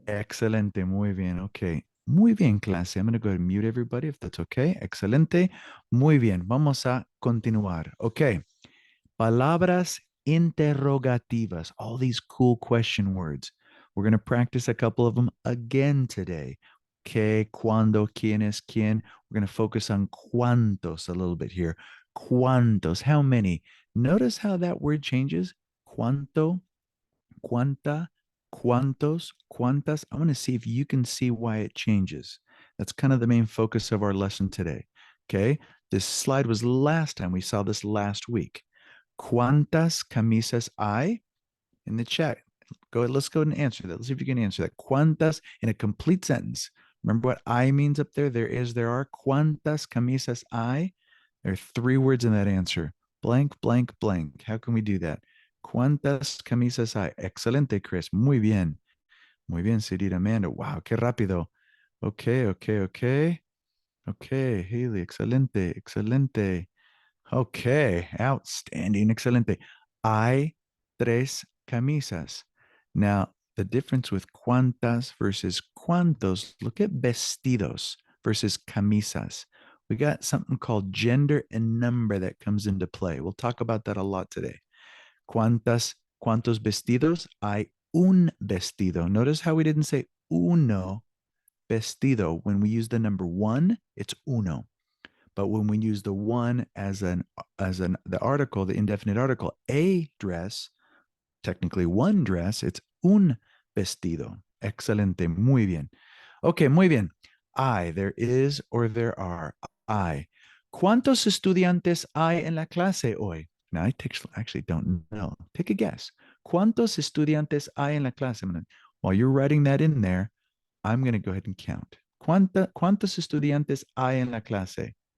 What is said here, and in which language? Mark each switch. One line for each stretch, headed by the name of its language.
Spanish: Excelente. Muy bien. Okay. Muy bien, clase.
English: I'm going to go ahead and mute everybody if that's okay.
Spanish: Excelente. Muy bien. Vamos a continuar. Okay. Palabras interrogativas.
English: All these cool question words. We're going to practice a couple of them again today.
Spanish: Que, cuando, quién es quién.
English: We're going to focus on cuantos a little bit here. Cuantos. How many? Notice how that word changes.
Spanish: Cuanto, cuanta, cuantos, cuantas.
English: I want to see if you can see why it changes. That's kind of the main focus of our lesson today. Okay. This slide was last time. We saw this last week.
Spanish: ¿Cuántas camisas hay?
English: In the chat. Let's go and answer that. Let's see if you can answer that. ¿Cuántas in a complete sentence? Remember what I means up there? There are.
Spanish: ¿Cuántas camisas hay?
English: There are 3 words in that answer. Blank, blank, blank. How can we do that?
Spanish: ¿Cuántas camisas hay? Excelente, Chris. Muy bien. Muy bien, Sarita Amanda. Wow, qué rápido. Okay. Okay, Haley. Excelente, excelente. Okay, outstanding, excelente. Hay 3 camisas. Now,
English: the difference with cuantas versus cuantos. Look at vestidos versus camisas. We got something called gender and number that comes into play. We'll talk about that a lot today.
Spanish: ¿Cuántos vestidos? Hay un vestido.
English: Notice how we didn't say uno vestido. When we use the number one, it's uno. But when we use the one as the article, the indefinite article, a dress, technically one dress, it's un vestido.
Spanish: Excelente, muy bien. Okay, muy bien.
English: There is or there are.
Spanish: ¿Cuántos estudiantes hay en la clase hoy?
English: Now, I actually don't know. Take a guess.
Spanish: ¿Cuántos estudiantes hay en la clase?
English: While you're writing that in there, I'm going to go ahead and count.
Spanish: ¿Cuántos estudiantes hay en la clase?